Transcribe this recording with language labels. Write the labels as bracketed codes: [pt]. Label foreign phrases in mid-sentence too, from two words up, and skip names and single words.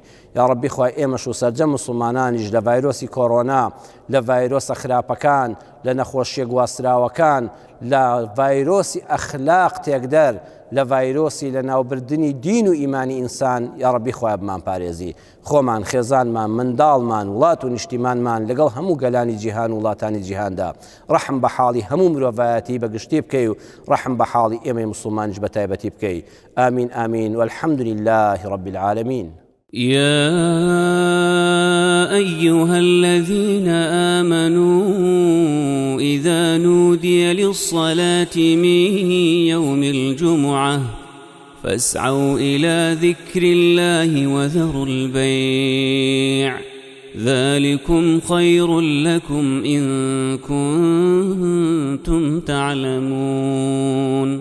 [ckb] یا ڕەبی خوای ئێمەش و سەرجەم مسڵمانانیش لە ڤایرۆسی کۆڕۆنا لە ڤایرۆسە خراپەکان لە نەخۆشیە گواستراوەکان لە ڤایرۆسی ئەخلاق تێکدەر لە ڤایرۆسی لە ناوبردننی دین و ئیمانی ئینسان یا ڕەبی خوای بمان پارێزی خۆمان خێزانمان منداڵمان وڵات و نیشتیمانمان لەگەڵ هەموو گەلانی جیهان و وڵاتانی جیهاندا ڕەحم بە حاڵی هەموو مرۆڤایەتی بەگشتی بکەی و ڕەحم بە حاڵی ئێمەی مسڵمانیش بە تایبەتی بکەی. [ar] آمین آمین والحمد لله رب العالمين. يا أيها الذين آمنوا إذا نودي للصلاة من يوم الجمعة فاسعوا إلى ذكر الله وذروا البيع ذلكم خير لكم إن كنتم تعلمون.